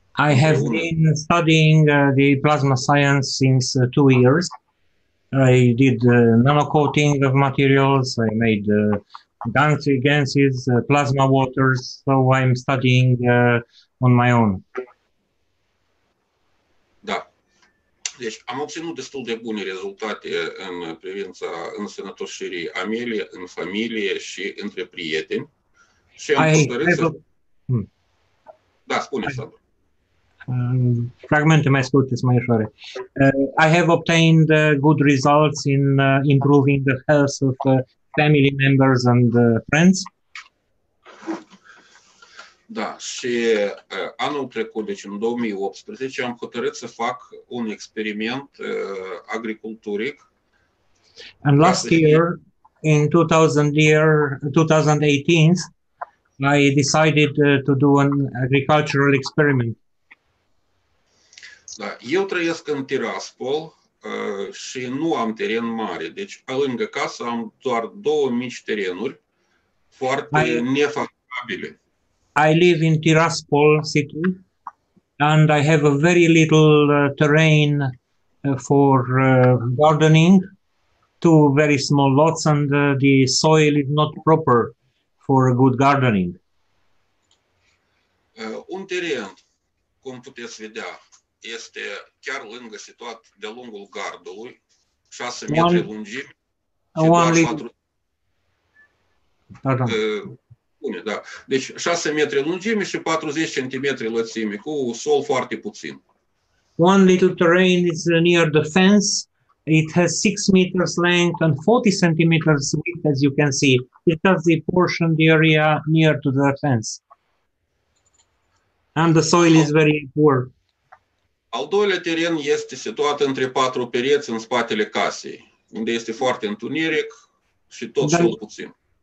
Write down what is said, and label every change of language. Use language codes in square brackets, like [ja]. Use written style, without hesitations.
[en] I have been studying the plasma science since 2 years. I did nanocoating of materials, I made ganses, plasma waters, so I'm studying on my own. [ro] Da. Deci am obținut destul de bune rezultate în privința însănătoșirii a mele, în familie și între prieteni. Și am hotărât să... Da, spune, Sandor. Fragmente mai scurte sunt mai ușoare. [en] I have obtained good results in improving the health of family members and friends. [ro] Da, și anul trecut, deci în 2018, am hotărât să fac un experiment agriculturic. [en] And last year, in 2018, I decided to do an agricultural experiment. [ro] Da, eu trăiesc în Tiraspol și nu am teren mare, deci lângă casă am doar 2 mici terenuri foarte nefavorabile. [en] I live in Tiraspol city and I have a very little terrain for gardening, 2 very small lots, and the soil is not proper for good gardening. [ro] Un teren, cum puteți vedea, este chiar lângă, situat de-a lungul gardului, 6 metri lungime și doar Pardon. Bune, da. Deci 6 metri lungime și 40 cm lățime, cu sol foarte puțin. [en] One little terrain is near the fence. It has 6 meters length and 40 centimeters width, as you can see. It's just the portion, the area near to the fence. And the soil is very poor. [ro] Al doilea teren este situat între 4 pereți în spatele casei, unde este foarte întuneric și tot sol puțin.